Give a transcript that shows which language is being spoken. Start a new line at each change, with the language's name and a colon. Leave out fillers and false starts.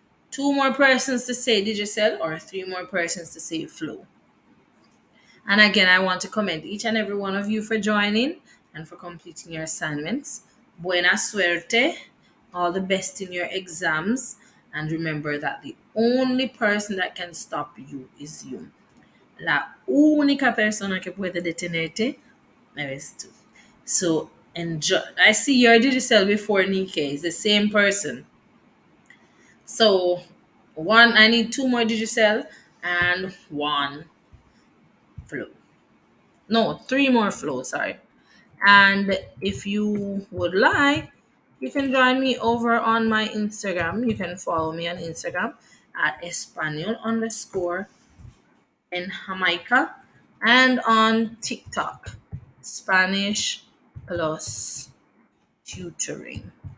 English: Two more persons to say Digicel, or three more persons to say Flow. And again, I want to commend each and every one of you for joining and for completing your assignments.
Spanish: Buena suerte.
English: All the best in your exams. And remember that the only person that can stop you is you.
Spanish: La única persona que puede detenerte eres tú.
English: So enjoy. I see your Digicel before Nike. It's the same person. So I need two more Digicel and one Flow. No, three more Flow, sorry. And if you would like, you can join me over on my Instagram. You can follow me on Instagram at Espanol underscore in Jamaica, and on TikTok, Spanish plus tutoring.